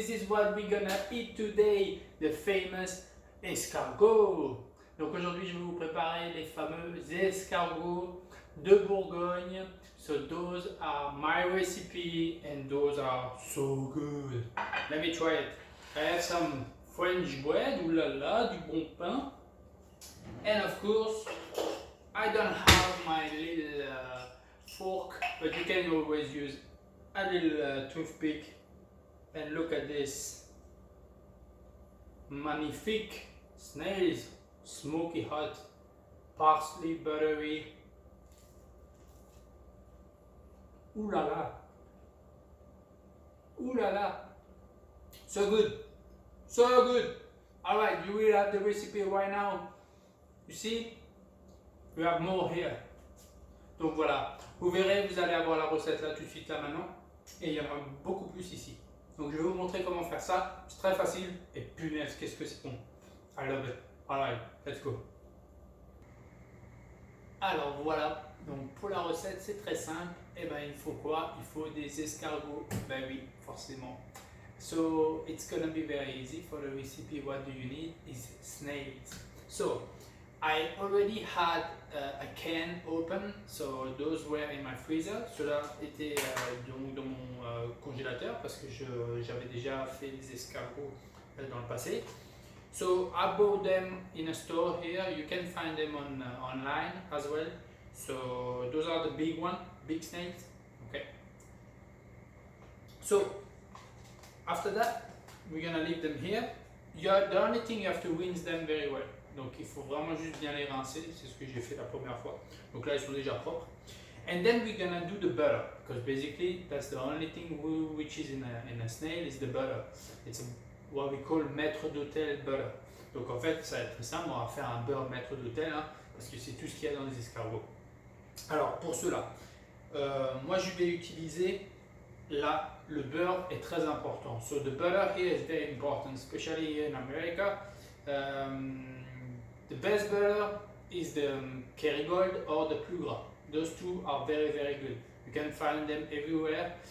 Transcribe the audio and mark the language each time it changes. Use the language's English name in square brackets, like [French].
[English] what we're gonna eat today, the famous escargot. [French] Donc aujourd'hui je vais vous préparer les fameux escargots de Bourgogne. [English] So those are my recipe and those are so good. Let me try it. I have some French bread, oulala, [French] du bon pain. [English] And of course, I don't have my little fork, but you can always use a little toothpick. And look at this. Magnifique snails, smoky hot, parsley, buttery. Ooh la la. Ooh la la. So good. So good. Alright, you will have the recipe right now. You see? We have more here. [French] Donc voilà. Vous verrez, vous allez avoir la recette là tout de suite là maintenant. Et il y en a beaucoup plus ici. Donc je vais vous montrer comment faire ça. C'est très facile. Et punaise, qu'est-ce que c'est bon. [English] I love it. Alright, let's go. [French] Alors voilà. Donc pour la recette, c'est très simple. Et ben il faut quoi? Il faut des escargots. Ben oui, forcément. [English] So it's gonna be very easy for the recipe. What do you need is snails. So I already had a can open, so those were in my freezer. [French] Cela était dans mon congélateur parce que j'avais déjà fait des escargots dans le passé. [English] So I bought them in a store here. You can find them on online as well. So those are the big one, big snails. Okay. So after that, we're gonna leave them here. The only thing you have to rinse them very well. [French] Donc il faut vraiment juste bien les rincer, c'est ce que j'ai fait la première fois. Donc là ils sont déjà propres. [English] And then we're gonna do the butter, because basically that's the only thing which is in a snail is the butter. It's what we call maître d'hôtel butter. [French] Donc en fait ça va être très simple, on va faire un beurre maître d'hôtel, hein, parce que c'est tout ce qu'il y a dans les escargots. Alors pour cela, moi je vais utiliser là, le beurre est très important. [English] So the butter here is very important, especially here in America. The best butter is the Kerrygold or the plus gras. Those two are very very good. You can find them everywhere.